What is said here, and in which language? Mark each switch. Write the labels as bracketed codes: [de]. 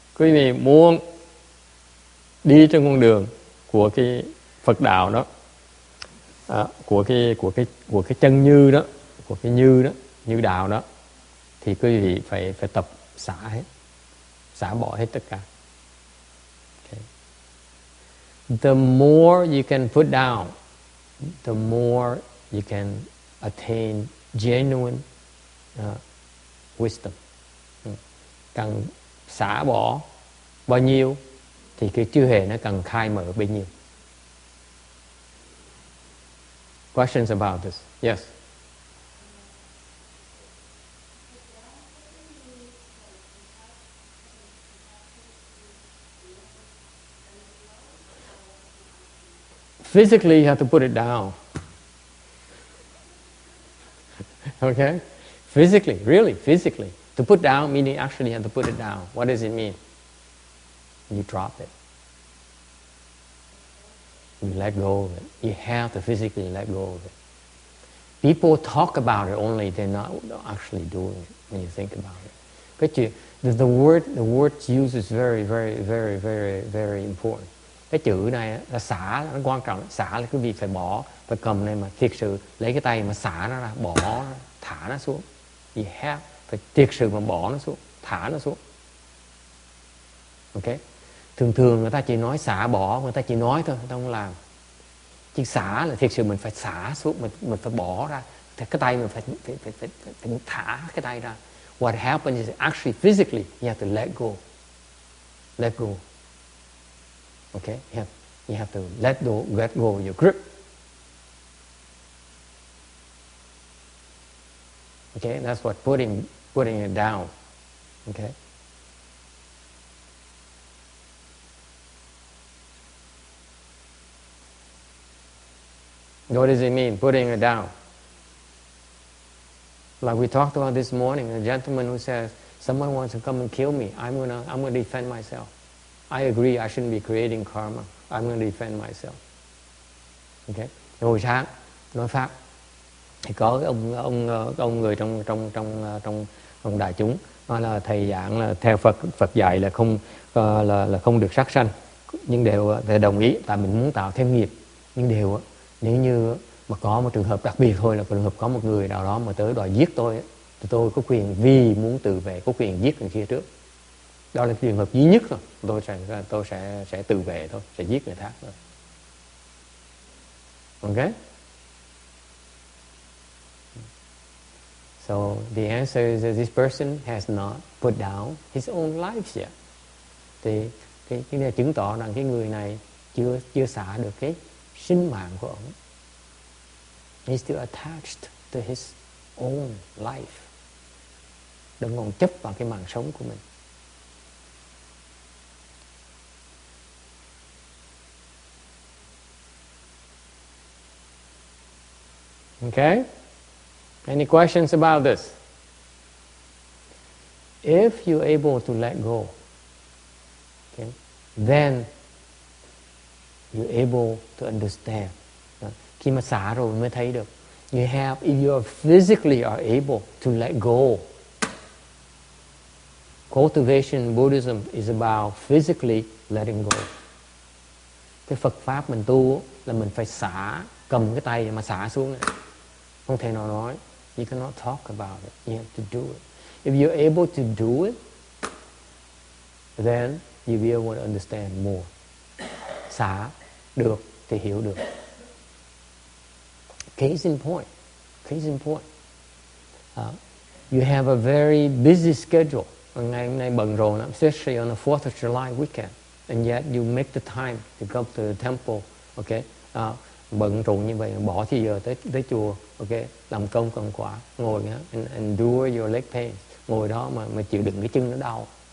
[vi] Quý vị muốn đi trên con đường của cái Phật đạo đó, của cái chân như đó, của cái như đó, như đạo đó, thì quý vị phải tập xả hết, xả bỏ hết tất cả. [en] The more you can put down, the more you can attain genuine wisdom. [vi] Càng xả bỏ bao nhiêu thì cái trí huệ nó càng khai mở bấy nhiêu. [en] Questions about this? Yes. Physically, you have to put it down. Okay? Physically, really, physically. To put down, meaning actually you have to put it down. What does it mean? You drop it. You let go of it. You have to physically let go of it. People talk about it only, they're not actually doing it when you think about it. But the word used is very, very, very, very, very important. [vi] Cái chữ này là xả, nó quan trọng. Xả là quý vị phải bỏ, phải cầm này mà thiệt sự lấy cái tay mà xả nó ra, bỏ nó, thả nó xuống. [en] You have, [vi] phải thiệt sự mà bỏ nó xuống, thả nó xuống. Ok? Thường người ta chỉ nói xả bỏ, người ta chỉ nói thôi, người ta không làm. Chứ xả là thiệt sự mình phải xả xuống, mình phải bỏ ra. Thì cái tay mình phải thả cái tay ra. [en] What happens is actually physically you have to let go. Let go. Okay? You have to let go of your grip. Okay? That's what putting it down. Okay? What does it mean, putting it down? Like we talked about this morning, a gentleman who says, someone wants to come and kill me, I'm gonna defend myself. I agree, I shouldn't be creating karma. I'm going to defend myself. Okay? [vi] Hồi sáng nói pháp thì có cái ông người trong đại chúng nói là thầy giảng là theo Phật dạy là không được sát sanh, nhưng đều thầy đồng ý tại mình muốn tạo thêm nghiệp, nhưng đều nếu như mà có một trường hợp đặc biệt thôi, là trường hợp có một người nào đó mà tới đòi giết tôi thì tôi có quyền, vì muốn tự vệ, có quyền giết người kia trước. Đó là trường hợp duy nhất thôi. Tôi sẽ tự vệ thôi, sẽ giết người khác thôi. [en] Okay? So the answer is that this person has not put down his own life yet. [vi] Thì cái này chứng tỏ rằng cái người này chưa xả được cái sinh mạng của ông. [en] He's still attached to his own life. [vi] Đừng còn chấp vào cái mạng sống của mình. [en] Okay? Any questions about this? If you're able to let go, okay, then you're able to understand. [vi] Khi mà xả rồi mới thấy được. [en] if you physically are able to let go. Cultivation in Buddhism is about physically letting go. [vi] Cái Phật Pháp mình tu là mình phải xả, cầm cái tay mà xả xuống này. Không thể nào nói. [en] You cannot talk about it. You have to do it. If you're able to do it, then you'll be able to understand more. [vi] Xả được thì hiểu được. [en] Case in point. You have a very busy schedule. [vi] Ngày hôm nay bận rộn lắm, [en] especially on the 4th of July weekend. And yet you make the time to come to the temple. Okay? [vi] Bận rộn như vậy, bỏ thì giờ tới chùa. Okay? Làm công cần quả, ngồi [en] and endure your leg pain. [vi] Ngồi đó mà chịu đựng cái chân nó đau.